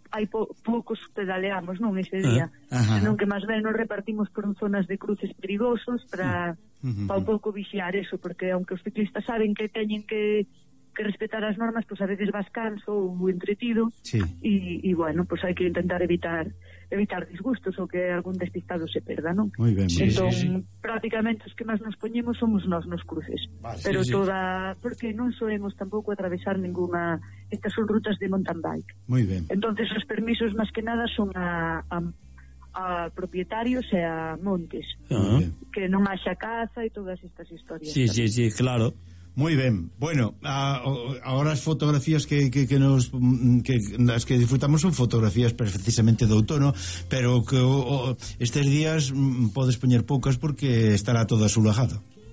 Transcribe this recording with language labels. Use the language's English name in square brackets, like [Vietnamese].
[Galician] hai poucos pedaleamos, non, ese día, senón que máis ben nos repartimos por zonas de cruces perigosos para pa un pouco vixiar eso, porque aunque os ciclistas saben que teñen que respetar as normas, pois pues a veces vas canso ou entretido, e sí, bueno, pois pues hai que intentar evitar disgustos ou que algún despistado se perda, non? Muy ben, sí, entón, sí, prácticamente os que máis nos poñemos somos nos cruces. Ah, pero sí, toda, sí, porque non soemos tampouco atravesar ninguna, estas son rutas de mountain bike. Muy ben. Entonces os permisos máis que nada son a propietarios e a montes. Que non haxa caza e todas estas historias. Sí, sí, sí, claro. [Spanish] Muy bien. Bueno, ahora las fotografías que disfrutamos son fotografías precisamente de outono, pero que estos días [Galician] podes poñer poucas porque estará todo asolajado.